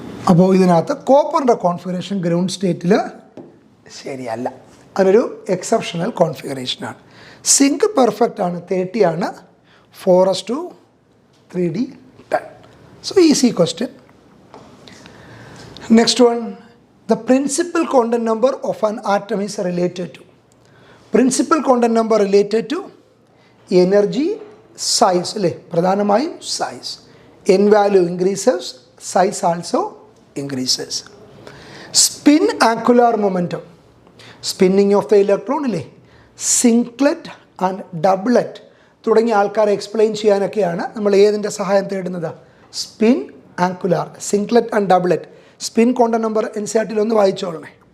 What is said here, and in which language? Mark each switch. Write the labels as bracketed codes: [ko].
[ml] അപ്പോൾ ഇതിനകത്ത് കോപ്പറിൻ്റെ configuration ground സ്റ്റേറ്റിൽ ശരിയല്ല, അതൊരു എക്സെപ്ഷണൽ കോൺഫിഗറേഷനാണ്. സിങ്ക് പെർഫെക്റ്റ് ആണ്, 30 ആണ്, 4s2 3d10. [en] So easy question. Next one, the principal quantum number of an atom is related to. Principal quantum number related to energy, size അല്ലേ? [ml] പ്രധാനമായും size. [en] N value increases, size also increases. Spin angular momentum, spinning of the electron അല്ലേ? [ml] Singlet and doublet തുടങ്ങിയ ആൾക്കാരെ explain ചെയ്യാനൊക്കെയാണ് നമ്മൾ ഏതിൻ്റെ സഹായം തേടുന്നത്? Spin angular, സിംഗ്ലെറ്റ് and ഡബ്ലെറ്റ്. Spin quantum number NCERT ഒന്ന് വായിച്ചോളണേ.